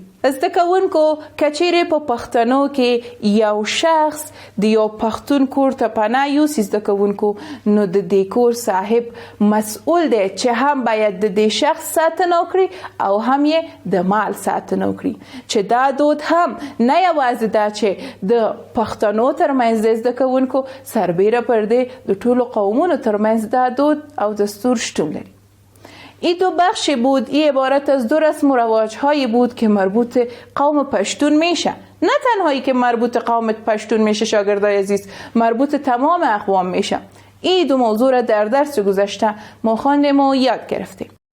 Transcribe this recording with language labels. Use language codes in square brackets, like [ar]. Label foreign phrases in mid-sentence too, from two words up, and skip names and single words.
[ps] زده کوونکو که چیرې په پښتنو کې یو شخص د یو پښتون کور ته پناه یوسي زده کوونکو، نو د دې کور صاحب مسئول دی چې هم باید د دې شخص ساتنه وکړي او هم یې د مال ساتنه وکړي. چې دا دود هم نه یوازې دا چې د پښتنو ترمنځ دی زده کوونکو، سربیره پر دې د ټولو قومونو ترمنځ دا دود او دستور شتون لري. [fa] این دو بخشی بود، این عبارت از دو رسم و رواج هایی بود که مربوط قوم پشتون میشه. نه تنهایی که مربوط قوم پشتون میشه شاگردای عزیز، مربوط تمام اقوام میشه. این دو موضوع را در درس گذشته ما خواندیم و یاد گرفتیم.